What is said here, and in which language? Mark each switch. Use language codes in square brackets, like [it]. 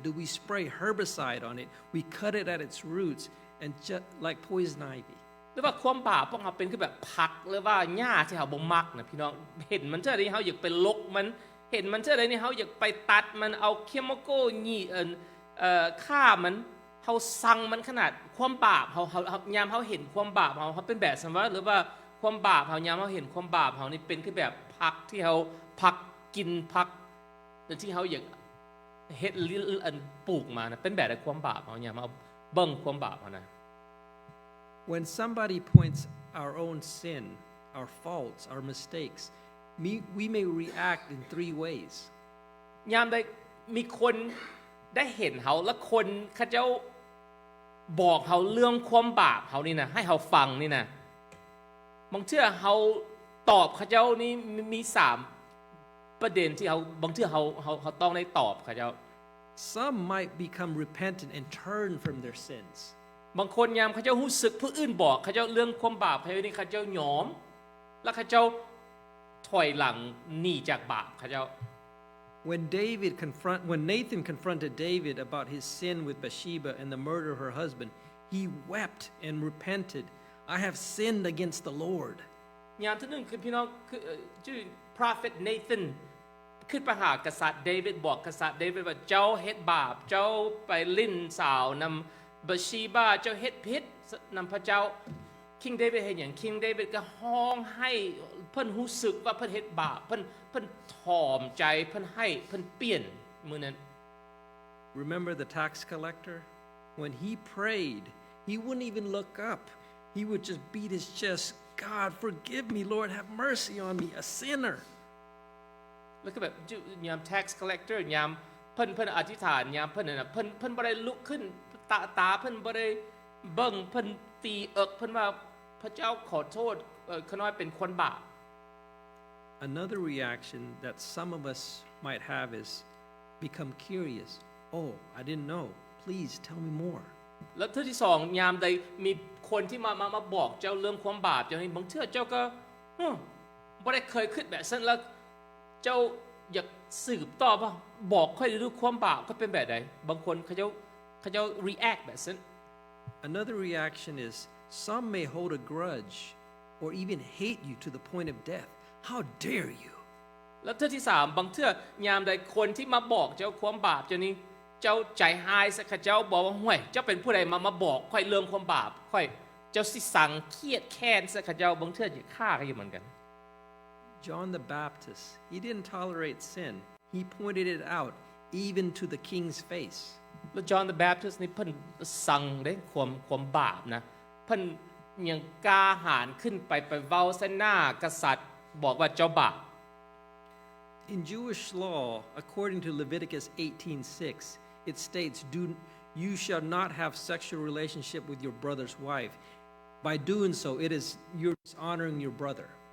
[en] Do we spray herbicide on it? We cut it at its roots and just like poison ivy. [tts] หรือว่าความบาปพวกเฮาเป็นคือแบบผักหรือว่าหญ้าที่เฮาบ่มักนะพี่น้องเห็นมันเท่าใดเฮาอยากไปลกมันเห็นมันเท่าใดนี่เฮาอยากไปตัดมันเอาเคมีคอลยี่ฆ่ามันเฮาสั่งมันขนาดความบาปเฮายามเฮาเห็นความบาปเฮาเป็นแบบซั่นว่าหรือว่าความบาปเฮายามเฮาเห็นความบาปเฮานี่เป็นคือแบบผักที่เฮาผักกินผักที่เฮาอยากเฮ็ดปลูกมานะเป็นแบบใดความบาปเฮายามเฮาเบิ่งความบาปเฮานะ [en] When somebody points our own sin, our faults, our mistakes, we may react in 3 ways. [tts] ยามใดมีคนได้เห็นเฮาแล้วคนเขาเจ้าบอกเฮาเรื่องความบาปเฮานี่นะให้เฮาฟังนี่นะบางเทื่อเฮาตอบเขาเจ้านี่มี3ประเด็นที่เฮาบางเทื่อเฮาต้องได้ตอบเขาเจ้า [en] Some might become repentant and turn from their sins. [tts] บางคนยามเขาเจ้ารู้สึกผู้อื่นบอกเขาเจ้าเรื่องความบาปเขานี่เขาเจ้ายอมแล้วเขาเจ้าถอยหลังหนีจากบาปเขาเจ้า [en] When Nathan confronted David about his sin with Bathsheba and the murder of her husband, he wept and repented. I have sinned against the Lord. [tts] ยามที่นึงคือพี่น้องคือชื่อ prophet Nathan ขึ้นไปหากษัตริย์เดวิดบอกกษัตริย์เดวิดว่าเจ้าเฮ็ดบาปเจ้าไปลิ้นสาวนำบัชชีบาเจ้าเฮ็ดผิดนำพระเจ้า King David เฮ็ดหยัง King David ก็ฮ้องให้เพิ่นรู้สึกว่าเพิ่นเฮ็ดบาปเพิ่นถ่อมใจเพิ่นให้เพิ่นเปลี่ยนมื้อนั้น [en] Remember the tax collector? When he prayed, he wouldn't even look up. He would just beat his chest. God, forgive me, Lord, have mercy on me, a sinner. [tts] แล้วก็แบบยาม tax collector ยามเพิ่นอธิษฐานยามเพิ่นน่ะเพิ่นบ่ได้ลุกขึ้นตาเพิ่นบ่ได้เบิ่งเพิ่นตีเอิกเพิ่นว่าพระเจ้าขอโทษข้าน้อยเป็นคนบาป [en] Another reaction that some of us might have is become curious. Oh, I didn't know. Please tell me more. [tts] แล้วเทื่อที่2ยามใดมีคนที่มาบอกเจ้าเรื่องความบาปเจ้านี่บางเทื่อเจ้าก็บ่ได้เคยคิดแบบนั้นแล้วเจ้าอยากสืบต่อว่าบอกค่อยดูความบาปก็เป็นแบบใดบางคนเขาเจ้า react แบบนั้น [en] Another reaction is some may hold a grudge or even hate you to the point of death. How dare you? [tts] แล้วเทื่อที่3บางเทื่อยามใดคนที่มาบอกเจ้าความบาปเจ้านี้เจ้าใจหายซะเขาเจ้าบอกว่าห่วยเจ้าเป็นผู้ใดมาบอกค่อยเรื่องความบาปค่อยเจ้าสิสังเครียดแค้นซะเขาเจ้าบางเทื่อสิฆ่าก็อยู่เหมือนกัน [en] John the Baptist, he didn't tolerate sin. He pointed it out even to the king's face. [tts] แล้ว John the Baptist นี่เพิ่นสั่งเด้ความบาปนะเพิ่นยังกล้าหาญขึ้นไปเว้าใส่หน้ากษัตริย์บอกว่าเจ้าบาป [en] In Jewish law, according to Leviticus 18:6, it states, you shall not have sexual relationship with your brother's wife. By doing so, it is you're dishonoring your brother.